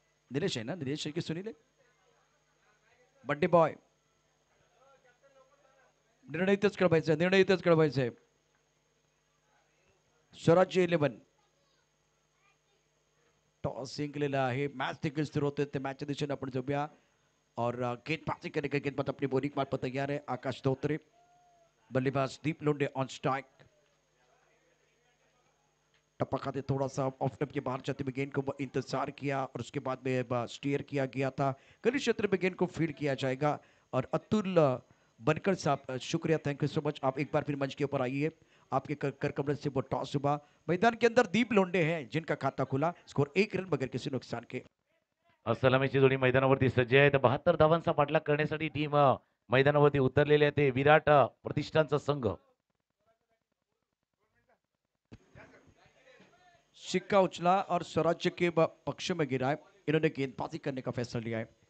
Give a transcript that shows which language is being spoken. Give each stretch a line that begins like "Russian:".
Marathi: निलेश आहे ना, निलेश आहे की सुनील आहे? Birthday boy. निर्णय इथेच कळवायचा, निर्णय इथेच कळवायचा आहे. स्वराज्य 11 टॉस जिंकलेला आहे. मॅच देखील सुरू होते. त्या मॅचच्या दिशेने आपण जाऊया.
Hindi: और गेंदबाजी करने का गेंदबाज अपनी बॉलिंग मार पर तैयार है. आकाश धोत्रे, बल्लेबाज दीप लोंडे ऑन स्ट्राइक. टप्पा खाते थोड़ा सा ऑफ टप के बाहर जाते हुए गेंद को इंतजार किया और उसके बाद में स्टीयर किया गया था. गली क्षेत्र में गेंद को फील्ड किया जाएगा. और अतुल बनकर साहब शुक्रिया,
English: Thank you so much.
Hindi: आप एक बार फिर मंच के ऊपर आइए. आपके कर कमरे से वो टॉस हुआ. मैदान के अंदर दीप लोंडे हैं जिनका खाता खुला. स्कोर 1 रन बगैर किसी नुकसान के.
Marathi: सलामीची जोडी मैदानावरती सज्ज आहे. 72 धावांचा पाठलाग करण्यासाठी टीम मैदानावरती उतरलेली आहे. ते विराट प्रतिष्ठानचा संघ.
Hindi: सिक्का उछला और स्वराज्य के पक्ष में गिरा है. इन्होंने गेंदबाजी करने का फैसला लिया है.